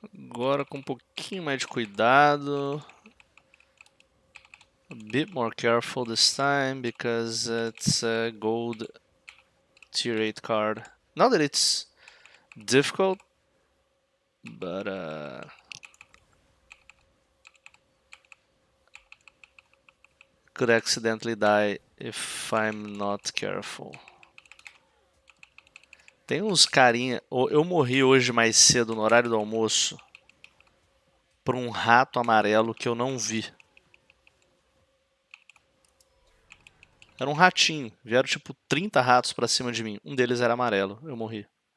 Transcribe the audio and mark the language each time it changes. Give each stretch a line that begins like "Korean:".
Portuguese: Agora com um pouquinho mais de cuidado.
English: A bit more careful this time because it's a gold tier 8 card. Not that it's difficult, but could accidentally die if I'm not careful.
Portuguese: Tem uns carinha... Eu morri hoje mais cedo no horário do almoço por um rato amarelo que eu não vi. Era um ratinho. Vieram tipo 30 ratos pra cima de mim. Um deles era amarelo. Eu morri.